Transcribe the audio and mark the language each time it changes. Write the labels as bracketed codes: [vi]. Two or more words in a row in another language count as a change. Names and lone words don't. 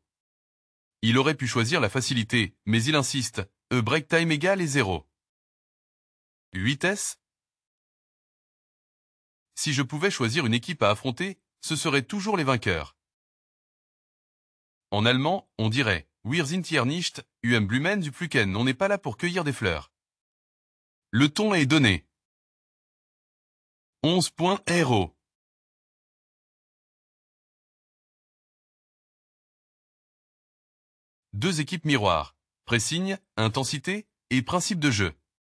[fr] Il aurait pu choisir la facilité, mais il insiste, break time égale et 0. 8S? Si je pouvais choisir une équipe à affronter, ce seraient toujours les vainqueurs. En allemand, on dirait « [de] Wir sind hier nicht, um Blumen zu pflücken », [fr] on n'est pas là pour cueillir des fleurs. Le ton est donné. 11 points héros. Deux équipes miroirs, pressing, intensité et principe de jeu.